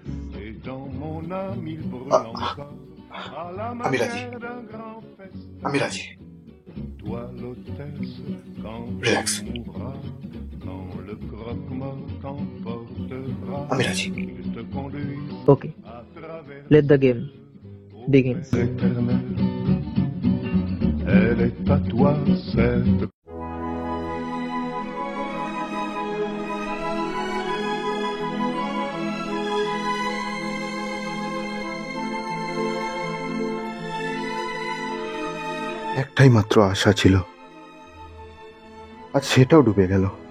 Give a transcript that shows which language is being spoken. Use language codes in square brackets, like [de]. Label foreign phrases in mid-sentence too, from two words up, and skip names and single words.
[bn] আমি রাজি, আমি রাজি। রিল্যাক্স, আমি রাজি। ওকে, [en] let the game begins. [fr] Elle est à toi cette [bn] একটাই মাত্র আশা ছিল, আজ সেটাও ডুবে গেল।